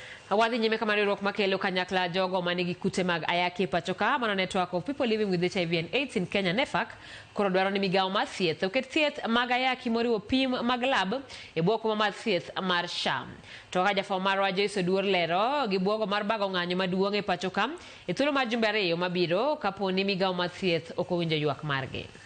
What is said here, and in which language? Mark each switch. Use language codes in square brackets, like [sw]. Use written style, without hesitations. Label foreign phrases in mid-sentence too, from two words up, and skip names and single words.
[luo] Wadhi nyime kama riwruok makelo kanyakla jogo manigi kute mag ayaki pachoka mano [en] network of people living with HIV and AIDS in Kenya [luo] NEFAC koro dwaro ni migawo mar thieth oket thieth mag ayaki moriwo pim mag lab e bwoko mar thieth mar SHA. To ka jafwambo marwa Joyce Duor lero gi bwogo mar bago ng'anyo maduong' e pachoka e thuolo mar jumbe 2 mabiro kapo ni migawo mar thieth ok owinjo ywak margi.